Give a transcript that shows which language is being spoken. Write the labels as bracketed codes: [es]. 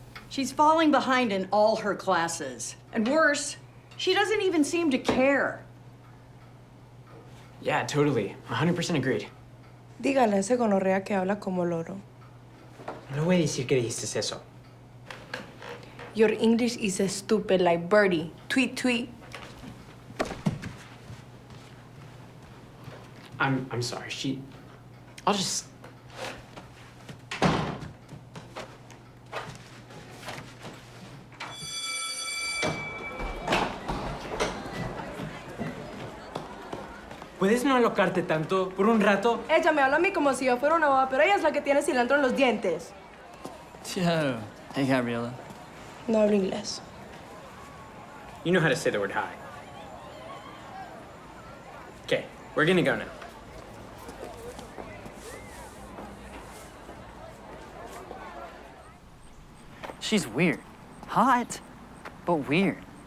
[en] She's falling behind in all her classes. And worse, she doesn't even seem to care. Yeah, totally. 100% agreed. [es] Dígale a ese gonorrea que habla como loro. No voy a decir que dijiste eso. [en] Your English is stupid like Birdie. Tweet, tweet. I'm sorry. I'll just... [es] ¿Puedes no alocarte tanto por un rato? Ella me habla a mí como si yo fuera una boba, pero ella es la que tiene cilantro en los dientes. [en] Yo. Hey, Gabriela. [es] No hablo inglés. [en] You know how to say the word hi. Okay, we're gonna go now. She's weird. Hot, but weird.